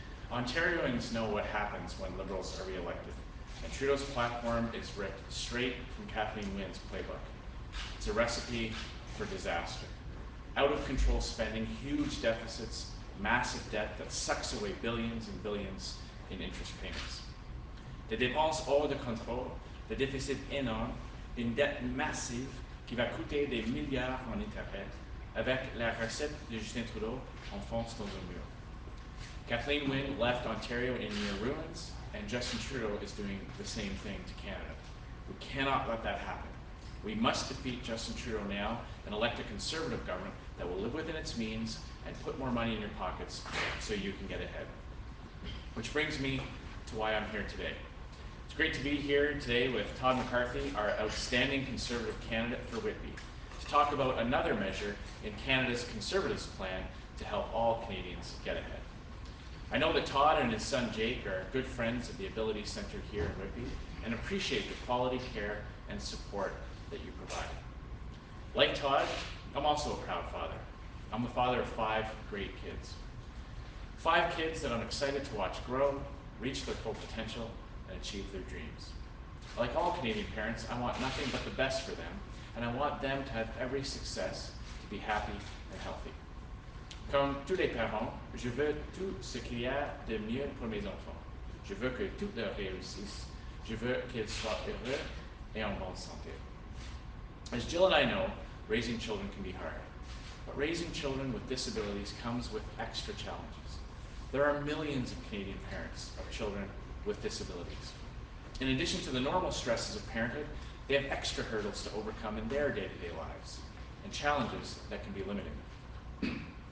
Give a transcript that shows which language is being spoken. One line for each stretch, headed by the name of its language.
English: Ontarians know what happens when Liberals are re-elected, and Trudeau's platform is ripped straight from Kathleen Wynne's playbook. It's a recipe for disaster. Out of control spending, huge deficits, massive debt that sucks away billions and billions in interest payments.
French: Des dépenses hors de contrôle, des déficits énormes, une dette massive qui va coûter des milliards en intérêts, avec la recette de Justin Trudeau, on fonce dans un mur.
English: Kathleen Wynne left Ontario in near ruins, and Justin Trudeau is doing the same thing to Canada. We cannot let that happen. We must defeat Justin Trudeau now and elect a Conservative government that will live within its means and put more money in your pockets so you can get ahead. Which brings me to why I'm here today. It's great to be here today with Todd McCarthy, our outstanding Conservative candidate for Whitby, to talk about another measure in Canada's Conservatives' plan to help all Canadians get ahead. I know that Todd and his son Jake are good friends of the Ability Centre here in Whitby and appreciate the quality care and support that you provide. Like Todd, I'm also a proud father. I'm the father of 5 great kids. 5 kids that I'm excited to watch grow, reach their full potential, and achieve their dreams. Like all Canadian parents, I want nothing but the best for them, and I want them to have every success, to be happy and healthy.
French: Comme tous les parents, je veux tout ce qu'il y a de mieux pour mes enfants. Je veux que tout leur réussisse. Je veux qu'ils soient heureux et en bonne santé.
English: As Jill and I know, raising children can be hard. But raising children with disabilities comes with extra challenges. There are millions of Canadian parents of children with disabilities. In addition to the normal stresses of parenthood, they have extra hurdles to overcome in their day-to-day lives, and challenges that can be limiting.